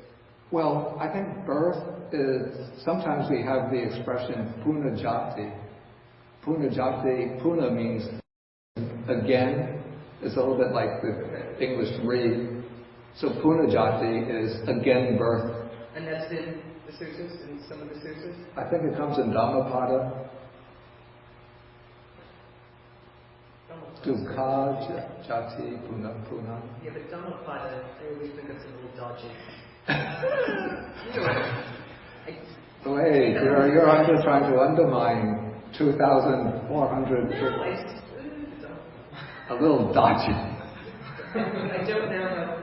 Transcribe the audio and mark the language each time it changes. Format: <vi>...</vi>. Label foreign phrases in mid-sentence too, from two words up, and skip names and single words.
<en>Well, I think birth is, sometimes we have the expression punajati. Punajati, puna means again. It's a little bit like the English re. So punajati is again birth. And that's in the suttas, in some of the suttas? I think it comes in Dhammapada.</en> <pi>Dukkha jati puna.</pi> <en>Yeah, but Dhammapada, I always think it's a little dodgy. Wait, you're trying to undermine 2,400. No, a little dodgy. I don't know.</en>